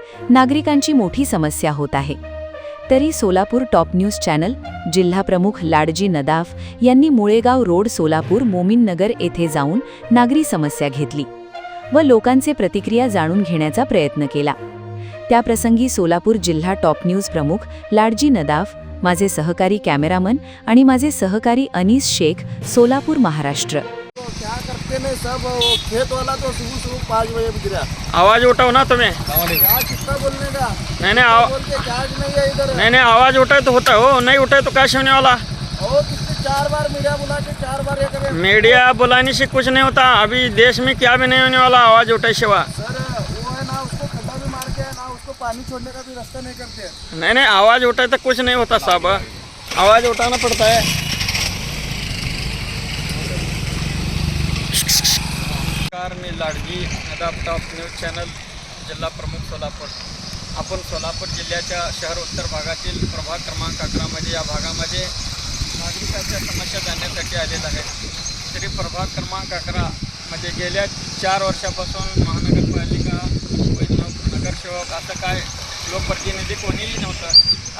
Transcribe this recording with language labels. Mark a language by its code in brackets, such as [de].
[mr] नागरिकांची मोठी समस्या होत आहे। तरी सोलापूर टॉप न्यूज चॅनल जिल्हा प्रमुख लाडजी नदाफ यांनी मुळेगाव रोड सोलापूर, मोमीन नगर येथे जाऊन नागरी समस्या घेतली व लोकांचे प्रतिक्रिया जाणून घेण्याचा प्रयत्न केला। त्याप्रसंगी सोलापूर जिल्हा टॉप न्यूज प्रमुख लाडजी नदाफ, माझे सहकारी कॅमेरामन आणि माझे सहकारी अनीस शेख, सोलापूर, महाराष्ट्र। [hi] क्या करते नहीं सब वो खेत वाला तो सुबह 5 बजे गिरा। आवाज उठाओ ना तुम्हें। क्या कितना बोलने का? नहीं बोलते चार्ज नहीं है इधर। नहीं आवाज उठाए तो होता हो, नहीं उठाए तो कैसे होने वाला? और कितने 4 बार मीडिया बुला के 4 बार ये करे। मीडिया बुलाने से कुछ नहीं होता, अभी देश में क्या भी नहीं होने वाला आवाज उठाए सिवा। सर वो है ना, उसको खड्डा भी मार के ना उसको पानी छोड़ने का भी रास्ता नहीं करते। नहीं आवाज उठाए तो कुछ नहीं होता साहब, आवाज उठाना पड़ता है। [mr] मी लाडजी नदाफ, टॉप न्यूज चॅनल, जिल्हा प्रमुख सोलापूर। आपण सोलापूर जिल्ह्याच्या शहर उत्तर भागातील प्रभाग क्रमांक 11 मध्ये या भागामध्ये नागरिकांच्या समस्या जाणण्यासाठी आलेला आहे। तरी प्रभाग क्रमांक 11 मध्ये गेल्या 4 वर्षापासून महानगरपालिका व नगरसेवक असं काय लोकप्रतिनिधी कोणीही नव्हतं।